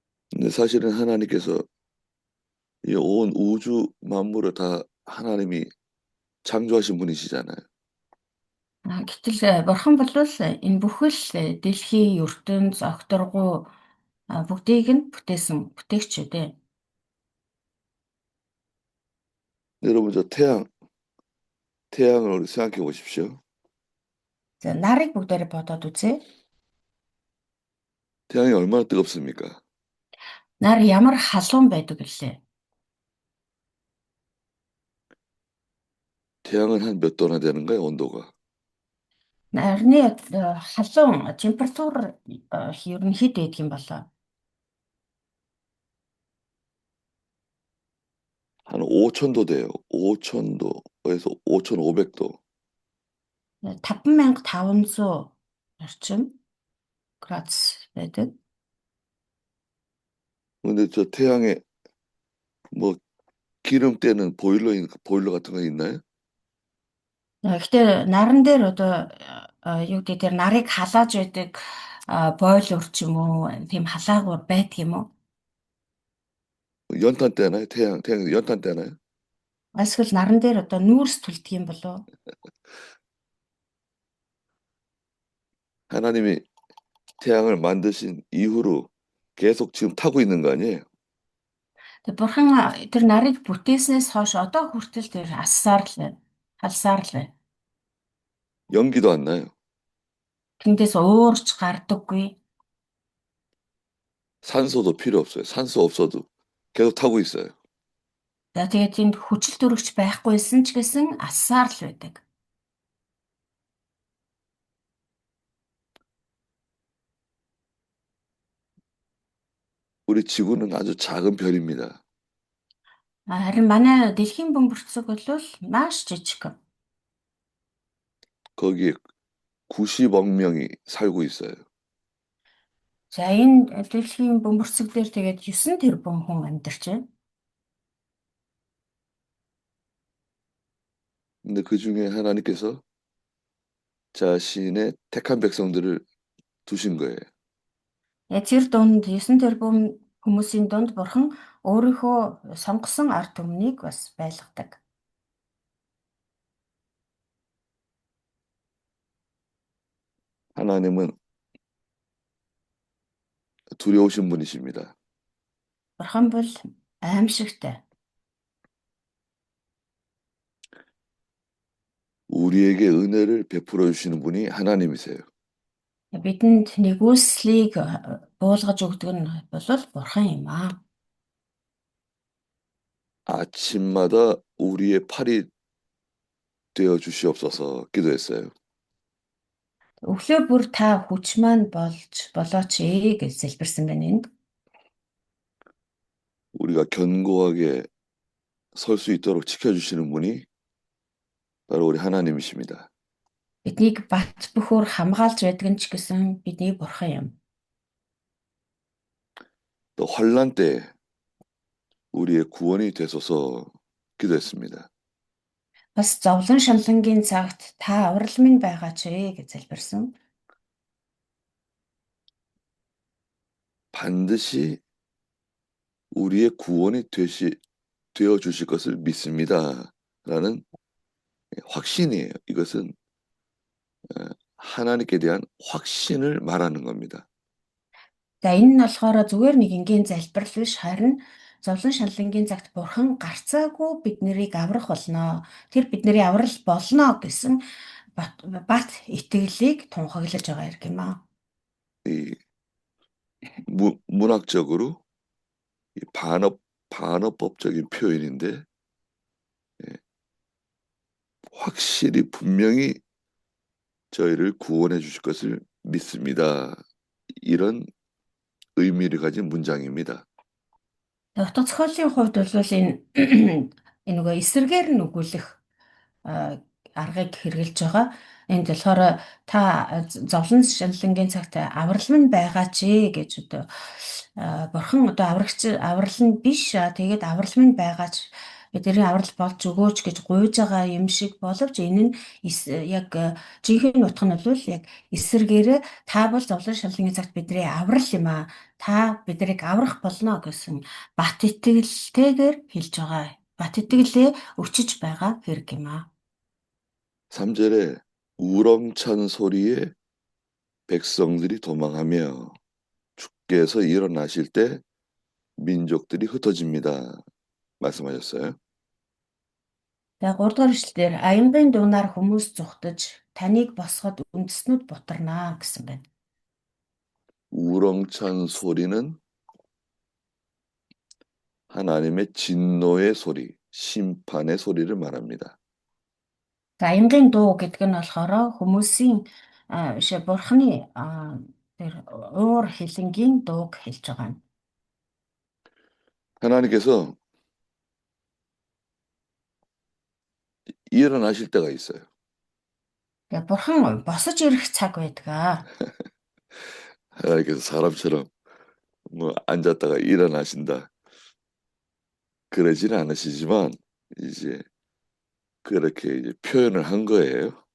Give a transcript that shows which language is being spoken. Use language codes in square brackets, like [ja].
[ko] 근데 사실은 하나님께서 이 온 우주 만물을 다 하나님이 창조하신 분이시잖아요. [mn] Гэтэл бурхан бол энэ бүхэл дэлхийн ертөнц огторгуу бүгдийг нь бүтээсэн бүтээгч үү дээ. [ko] 여러분 저 태양을 우리 생각해 보십시오. [mn] За нарыг бүгдээрээ бодоод үзье. [ko] 태양이 얼마나 뜨겁습니까? [mn] Нар ямар халуун байдаг гэлээ. [ko] 태양은 한 몇 도나 되는가요, 온도가? [mn] Нарны халуун температур ер нь хэд байдаг юм болоо? [ko] 한 5,000도 돼요. 5,000도에서 5,500도. [mn] 5500 орчим градус байдаг. [ko] 근데 저 태양에 뭐 기름 떼는 보일러 같은 거 있나요? [mn] Гэхдээ наран дээр одоо юу гэдэг тэр нарыг халааж байдаг бойлор ч юм уу тийм халаагур байдаг юм уу? [ko] 연탄 떼나요? 태양 연탄 떼나요? [mn] Эсвэл наран дээр одоо нүүрс түлдэг юм болов? [ko] 하나님이 태양을 만드신 이후로 계속 지금 타고 있는 거 아니에요? [mn] Тэг бурхан тэр нарыг бүтээснээс хойш одоо хүртэл тэр алсаар л байна. Халсаар л байна. [ko] 연기도 안 나요. [mn] Тэндээс уурч гардаггүй. [ko] 산소도 필요 없어요. 산소 없어도 계속 타고 있어요. [mn] За тэгээд тэнд хүчил төрөгч байхгүйсэн ч гэсэн алсаар л байдаг. [ko] 우리 지구는 아주 작은 별입니다. [mn] Харин манай дэлхийн бөмбөрцөг бол маш жижиг. [ko] 거기에 90억 명이 살고 있어요. [mn] За энэ дэлхийн бөмбөрцөг дээр тэгээд 9 тэрбум хүн амьдарч байна. [ko] 근데 그 중에 하나님께서 자신의 택한 백성들을 두신 거예요. [mn] Тэр дунд 9 тэрбум хүмүүсийн дунд бурхан өөрийнхөө сонгосон ард түмнийг бас байлгадаг. [ko] 하나님은 두려우신 분이십니다. [mn] Бурхан бол аимшигтай. [ko] 우리에게 은혜를 베풀어 주시는 분이 하나님이세요. [mn] Бидэнд нэгүслийг буулгаж өгдөг нь бол бурхан юм аа. [ko] 아침마다 우리의 팔이 되어 주시옵소서 기도했어요. [mn] Өглөө бүр та хүч маань болж болооч гэж залбирсан байна энд. [ko] 우리가 견고하게 설 수 있도록 지켜주시는 분이 바로 우리 하나님이십니다. [mn] Биднийг бат бөхөөр хамгаалж байдаг нь ч гэсэн бидний бурхан юм. [ko] 또 환난 때 우리의 구원이 되소서 기도했습니다. [mn] Бас зовлон шаналнгийн цагт та аврал минь байгаач гэж залбирсан. [ko] 반드시 우리의 구원이 되어 주실 것을 믿습니다. 라는 확신이에요. 이것은 하나님께 대한 확신을 말하는 겁니다. [mn] За энэ нь болохоор зүгээр нэг энгийн залбирал биш харин зовлон шаналнгийн цагт бурхан гарцаагүй бид нарыг аврах болно. Тэр бидний аврал болно гэсэн бат итгэлийг тунхаглаж байгаа юм аа. [ko] 이 문학적으로 이 반어법적인 표현인데 확실히 분명히 저희를 구원해 주실 것을 믿습니다. 이런 의미를 가진 문장입니다. [mn] Утга зохиолын хувьд бол энэ энэ нөгөө эсрэгээр нь өгүүлэх аргыг хэрэгжилж байгаа. Энд болохоор та зовлон шаналнгийн цагт аврал минь байгаа ч гэж одоо бурхан одоо аврал нь биш тэгээд аврал минь байгаа ч бидний аврал болж өгөөч гэж гуйж байгаа юм шиг боловч энэ нь яг жинхэнэ утга нь бол яг эсэргээрээ та бол зовлон шаналнгийн цагт бидний аврал юм аа. Та биднийг аврах болно гэсэн бат итгэлтэйгээр хэлж байгаа. Бат итгэлээ өчөж байгаа хэрэг юм аа. [ko] 3절에 우렁찬 소리에 백성들이 도망하며 주께서 일어나실 때 민족들이 흩어집니다. 말씀하셨어요. [mn] За 3 дугаар эшлэлээр аянгийн дунаар хүмүүс зүхтэж таныг босгоход үндэснүүд бутарнаа гэсэн байна. [ko] 우렁찬 소리는 하나님의 진노의 소리, 심판의 소리를 말합니다. [mn] За аянгийн дуу гэдэг нь болохоор хүмүүсийн биш бурхны тэр уур хилэнгийн дууг хэлж байгаа юм. [ko] 하나님께서 일어나실 때가 있어요. [mn] Тэгээ бурхан босож ирэх цаг байдаг. [ko] 하나님께서 사람처럼 뭐 앉았다가 일어나신다. 그러지는 않으시지만 이제 그렇게 이제 표현을 한 거예요.